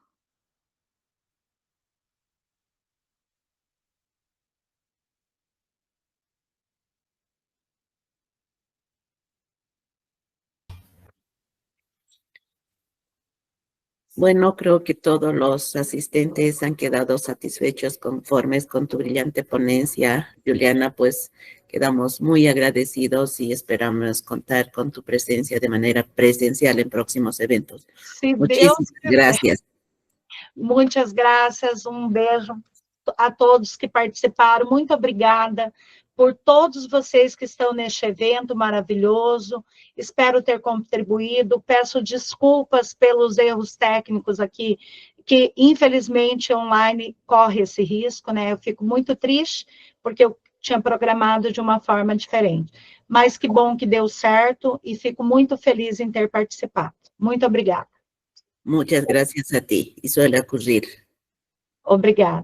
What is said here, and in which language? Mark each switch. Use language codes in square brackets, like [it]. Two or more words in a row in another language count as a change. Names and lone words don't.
[es] Bueno, creo que todos los asistentes han quedado satisfechos, conformes con tu brillante ponencia, Juliana, pues quedamos muy agradecidos y esperamos contar con tu presencia de manera presencial en próximos eventos. [pt] Se [es] Muchísimas [pt] Deus quiser. [es] gracias. [pt] Muitas graças, um beijo a todos que participaram, muito obrigada por todos vocês que estão neste evento maravilhoso, espero ter contribuído, peço desculpas pelos erros técnicos aqui, que infelizmente online corre esse risco, né, eu fico muito triste, porque eu tinha programado de uma forma diferente, mas que bom que deu certo, e fico muito feliz em ter participado. Muito obrigada. [es] Muchas gracias a ti, y suele ocurrir. [pt] Obrigada.